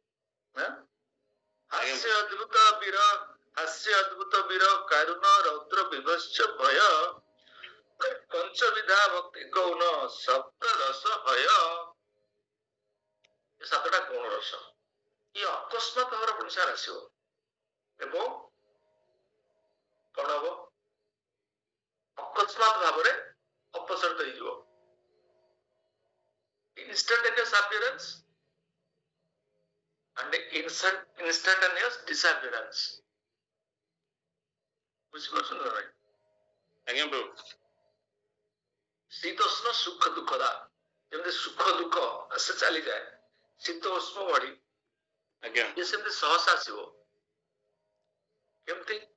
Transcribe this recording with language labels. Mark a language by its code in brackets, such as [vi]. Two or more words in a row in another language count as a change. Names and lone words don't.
[or] ହାସ୍ୟ ଅଦ୍ଭୁତ ବୀର, ହାସ୍ୟ ଅଦ୍ଭୁତ ବୀର, କାରୁଣ, ରୌଦ୍ର, ବିଭତ୍ସ, ଭୟ, ପଞ୍ଚବିଧା ଭକ୍ତି ଗୌଣ, ସପ୍ତ ରସ ଭୟ। ଏ 7ଟା ଗୌଣ ରସ ଇଏ ଅକସ୍ମାତ ଭାବରେ ଆପଣ ସାର୍ ଆସିବ ଏବଂ କଣ ହବ? ଅକସ୍ମାତ ଭାବରେ ଅପସରିତ ହେଇଯିବ। [en] Instantaneous appearance and instantaneous disappearance. [or] ବୁଝିପାରୁଛନ୍ତି ନା? ଆଜ୍ଞା ପ୍ରଭୁ। ଶୀତୋଷ୍ଣ ସୁଖ ଦୁଃଖଦା, ଯେମିତି ସୁଖ ଦୁଃଖ ଆସେ ଚାଲିଯାଏ, ଶୀତ ଉଷ୍ମ ବଢି ଆଜ୍ଞା ଇଏ ସେମିତି ସହସା ଆସିବ। କେମିତି?